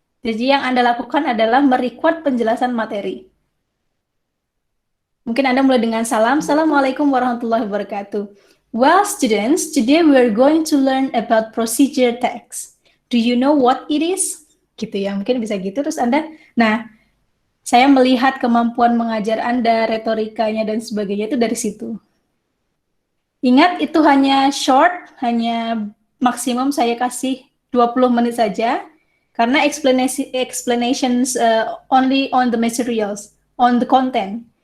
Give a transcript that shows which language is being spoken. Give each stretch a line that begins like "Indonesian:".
Indonesian: Jadi yang Anda lakukan adalah merecord penjelasan materi. Mungkin Anda mulai dengan salam.
Arabic: Assalamualaikum warahmatullahi wabarakatuh.
English: Well, students, today we are going to learn about procedure text. Do you know what it is?
Indonesian: Gitu ya, mungkin bisa gitu. Terus Anda, nah, saya melihat kemampuan mengajar Anda, retorikanya dan sebagainya itu dari situ. Ingat, itu hanya short, hanya maksimum saya kasih 20 menit saja, karena
English: explanations only on the materials, on the content.